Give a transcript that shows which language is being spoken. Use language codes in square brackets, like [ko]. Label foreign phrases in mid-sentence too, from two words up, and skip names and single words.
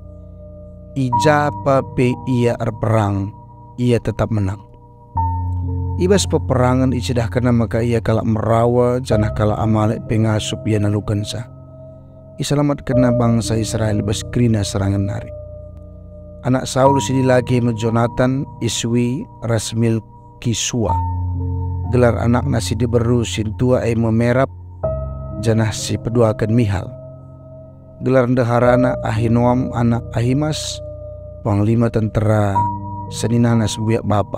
[btx] I Japape ia berperang, ia tetap menang. Ibas peperangan icidah kena maka ia kalak merawa janah kala Amalek pengasup ia nalukansa. Iselamat kena bangsa Israel bas kerina serangan nari. Anak Saul sidi lagi Jonathan, Iswi, Rasmil, Kisua. Gelar anak nasi diberu sintua memerap janah si peduakan Mihal. Gelar ndeharana Ahinoam anak Ahimas, panglima tentera seninanas buyak bapa.